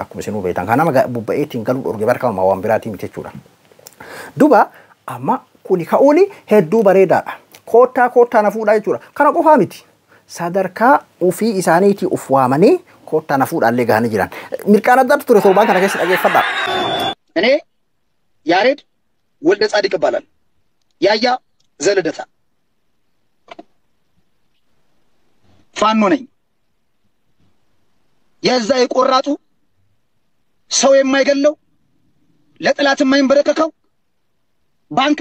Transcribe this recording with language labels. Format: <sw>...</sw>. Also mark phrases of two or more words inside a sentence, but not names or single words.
<om>Akkuma isinuu beektan kanama bubba'eetiin galuu dhorge barkama waan biraatii miti jechuudha. Duba amma kuni ka'uuni hedduu bareedaadha. Koottaa na fuudhaa jechuudha. Kana qofaa miti. Sadarkaa ofii isaaniitii uf waamanii koottaa na fuudhaallee gahanii jiran. Mirqaan addaatu ture torbaan kana keessa dhageeffadhaa.</om> <am>እኔ ያሬድ ወልደ ጻድቅ ይባላል። ያያ ዘልደታ ፋኖ ነኝ። የዛ የቆራጡ ሰው የማይገለው ለጥላት የማይንበረከከው ባንክ</am>